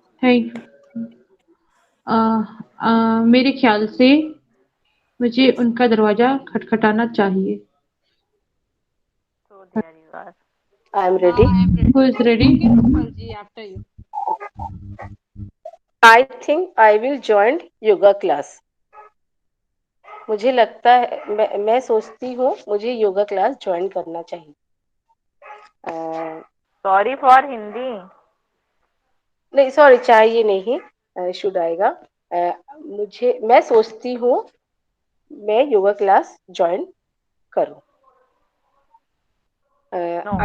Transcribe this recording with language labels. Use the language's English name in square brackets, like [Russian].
[Hindi] Thank मेरे ख्याल से मुझे उनका दरवाजा खटखटाना चाहिए। [English] So there you are. I am ready. Who is ready? जी, after you. I think I will join yoga class. [Hindi] मुझे लगता है, मैं सोचती हूँ मुझे योगा क्लास ज्वाइन करना चाहिए। [English] Sorry for Hindi. [Hindi] नहीं सॉरी, चाहिए नहीं, शुड आएगा। मैं सोचती हूँ मैं योगा क्लास ज्वाइन करूँ।